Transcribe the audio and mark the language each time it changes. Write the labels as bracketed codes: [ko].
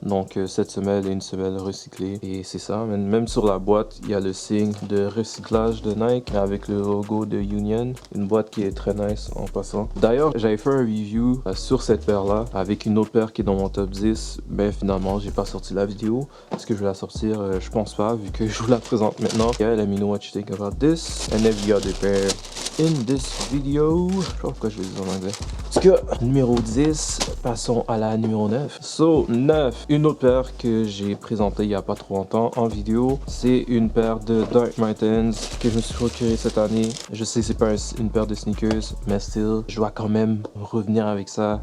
[fr] Donc cette semelle est une semelle recyclée et c'est ça. Même sur la boîte, il y a le signe de recyclage de Nike avec le logo de Union, une boîte qui est très nice en passant. D'ailleurs, j'avais fait un review sur cette paire là avec une autre paire qui est dans mon top 10, mais finalement j'ai pas sorti la vidéo. Est-ce que je vais la sortir? Je pense pas, vu que je vous la présente maintenant. [en] Yeah, let me know what you think about this and every other pair in this video. [fr] Je sais pas pourquoi je vais dire en anglais. En tout cas, numéro 10, passons à la numéro 9. So, 9, une autre paire que j'ai présentée il y a pas trop longtemps en vidéo. C'est une paire de Dark Martens que je me suis procuré cette année. Je sais c'est pas une paire de sneakers, mais still, je dois quand même revenir avec ça.